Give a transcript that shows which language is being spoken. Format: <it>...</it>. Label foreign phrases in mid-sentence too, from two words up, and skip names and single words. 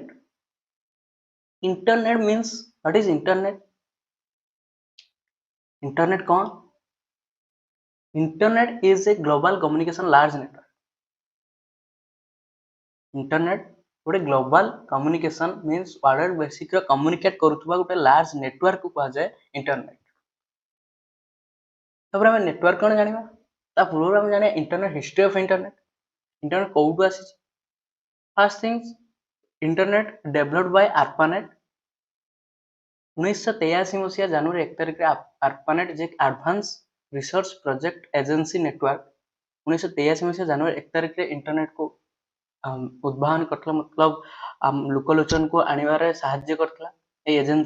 <en>Internet means what is Internet?</en> <hi>Internet कौन?</hi> <en>Internet is a global communication large network. Internet ଗୋଟେ global communication means world basic communicate</en> <or>କରୁଥିବା ଗୋଟେ</or> <en>large network को କୁହାଯାଏ internet.</en> <or>ତାପରେ ଆମେ ନେଟୱାର୍କ କ'ଣ ଜାଣିବା? ତା ପୂର୍ବରୁ ଆମେ ଜାଣିବା</or> <en>internet history of internet. ଇଣ୍ଟରନେଟ</en> <or>କୋଉଠୁ ଆସିଛି?</or> <en>first things internet developed by ARPANET.</en> <or>1983 ମସିହା ଜାନୁଆରୀ 1 ତାରିଖରେ ARPANET ଯେ ଆଡଭାନ୍ସ ରିସର୍ଚ୍ଚ ପ୍ରୋଜେକ୍ଟ ଏଜେନ୍ସି ନେଟୱାର୍କ 1983 ମସିହା ଜାନୁଆରୀ 1 ତାରିଖରେ ଇଣ୍ଟରନେଟକୁ ଉଦ୍ଭାବନ କରିଥିଲା, ମତଲବ ଲୋକଲୋଚନକୁ ଆଣିବାରେ ସାହାଯ୍ୟ କରିଥିଲା এই ଏଜେନ୍ସି.</or>